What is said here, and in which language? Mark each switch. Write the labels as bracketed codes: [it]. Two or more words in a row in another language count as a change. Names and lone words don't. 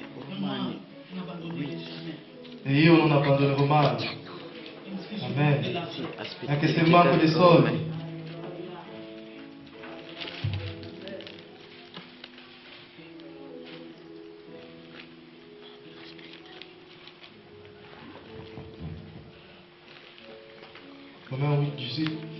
[fr] Vraiment, vous n'abandonnerez jamais. [it] E io non abbandonerò mai. [fr] Même si je Amen. vous de l'argent. [it] Anche se manco dei soldi. [fr] Romains 8, 18.